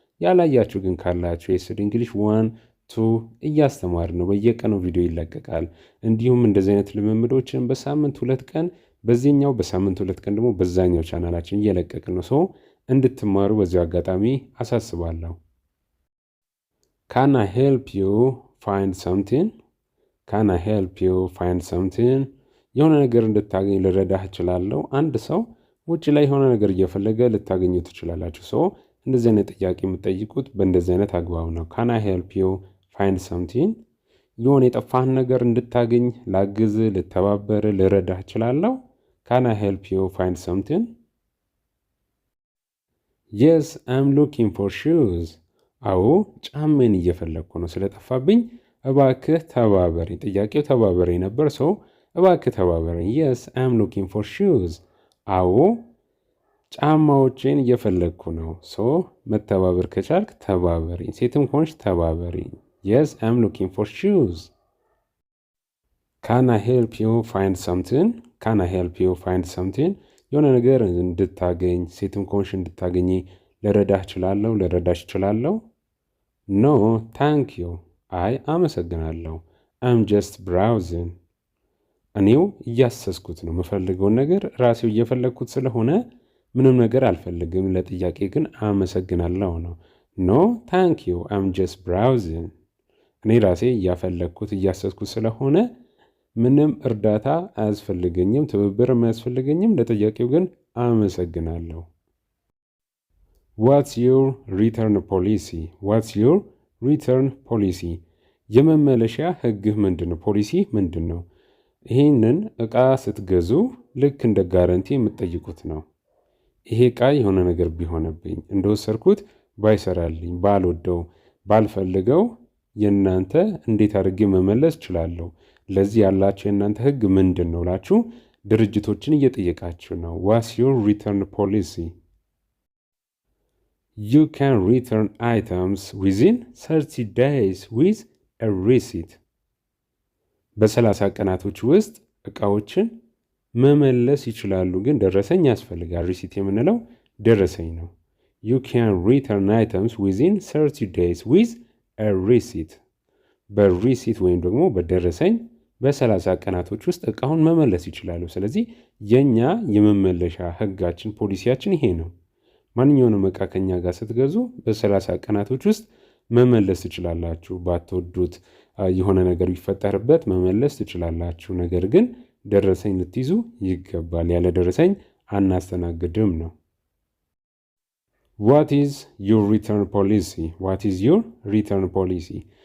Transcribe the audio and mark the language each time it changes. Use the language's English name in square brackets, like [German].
[Amharic] ያላያችሁ ግን ካላችሁ ኤስዲ እንግሊሽ 1፣ 2 እያስተማር ነው። በየቀኑ ቪዲዮ ይለቀቃል። እንዲሁም እንደዚህ አይነት ልምምዶችን በሳምንት 2 ቀን በዚህኛው፣ በሳምንት 2 ቀን ደግሞ በዛኛው ቻናላችን እየለቀቅን ነው። ሰው እንድትማሩ በዚሁ አጋጣሚ አሳስባለሁ። [English] Can I help you find something? Can I help you find something? [Amharic] የሆነ ነገር እንድታገኝ ልረዳህ እችላለሁ። አንድ ሰው ውጭ ላይ የሆነ ነገር እየፈለገ ልታገኙ ትችላላችሁ። ሰው እንደዚህ አይነት ጥያቄ የምትጠይቁት በእንደዚህ አይነት አግባብ ነው። [English] Can I help you find something? [Amharic] የሆነ የጠፋህን ነገር እንድታገኝ ላግዝ፣ ልተባበር፣ ልረዳህ እችላለሁ። [English] Can I help you find something? Yes, I'm looking for shoes. [Amharic] አዎ ጫሜን እየፈለግኩ ነው፣ ስለጠፋብኝ እባክህ ተባበረኝ። ጥያቄው ተባበረኝ ነበር። ሰው እባክህ ተባበረኝ። [English] Yes, I'm looking for shoes. [Amharic] አዎ ጫማዎቼን እየፈለግኩ ነው። ሰው መተባበር ከቻልክ ተባበረኝ፣ ሴትም ሆንሽ ተባበረኝ። [English] Yes, I'm looking for shoes. Can I help you find something? Can I help you find something? [Amharic] የሆነ ነገር እንድታገኝ፣ ሴትም ሆንሽ እንድታገኝ ልረዳህ እችላለሁ፣ ልረዳሽ እችላለሁ። [English] No, thank you. [Amharic] አይ አመሰግናለሁ። [English] I'm just browsing. [Amharic] እኔው እያሰስኩት ነው። የምፈልገውን ነገር ራሴው እየፈለግኩት ስለሆነ ምንም ነገር አልፈልግም። ለጥያቄ ግን አመሰግናለሁ ነው። [English] No, thank you. I'm just browsing. [Amharic] እኔ ራሴ እያፈለግኩት እያሰስኩት ስለሆነ ምንም እርዳታ አያስፈልገኝም፣ ትብብርም አያስፈልገኝም። ለጥያቄው ግን አመሰግናለሁ። [English] What's your return policy? What's your return policy? [Amharic] የመመለሻ ህግህ ምንድን ነው? ፖሊሲ ምንድን ነው? ይህንን እቃ ስትገዙ ልክ እንደ ጋረንቲ የምትጠይቁት ነው። ይሄ እቃ የሆነ ነገር ቢሆንብኝ፣ እንደወሰድኩት ባይሰራልኝ፣ ባልወደው፣ ባልፈልገው የእናንተ እንዴት አድርጌ መመለስ እችላለሁ? ለዚህ ያላችሁ የእናንተ ህግ ምንድን ነው ብላችሁ ድርጅቶችን እየጠየቃችሁ ነው። [English] What's your return policy? You can return items within 30 days with a receipt. [Amharic] በ30 ቀናቶች ውስጥ እቃዎችን መመለስ ይችላሉ፣ ግን ደረሰኝ ያስፈልጋል። ሪሲት የምንለው ደረሰኝ ነው። [English] You can return items within 30 days with a receipt. [Amharic] በሪሲት ወይም ደግሞ በደረሰኝ በ30 ቀናቶች ውስጥ እቃውን መመለስ ይችላሉ። ስለዚህ የኛ የመመለሻ ህጋችን ፖሊሲያችን ይሄ ነው። ማንኛውንም እቃ ከኛ ጋር ስትገዙ በ30 ቀናቶች ውስጥ መመለስ ትችላላችሁ። ባትወዱት የሆነ ነገር ቢፈጠርበት መመለስ ትችላላችሁ። ነገር ግን ደረሰኝ ልትይዙ ይገባል። ያለ ደረሰኝ አናስተናግድም ነው። [English] What is your return policy? What is your return policy?